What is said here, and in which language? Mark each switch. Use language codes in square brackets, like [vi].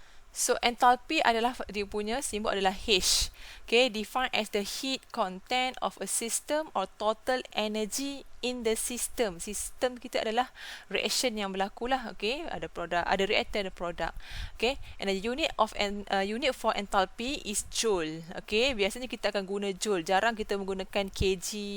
[ms] So enthalpy adalah, dia punya simbol adalah H. [en] Okay, defined as the heat content of a system or total energy in the system. [ms] Sistem kita adalah reaction yang berlaku lah. Okay, ada produk, ada reactant, ada produk. [en] Okay, and the unit for enthalpy is joule. [ms] Okay, biasanya kita akan guna joule. Jarang kita menggunakan kg.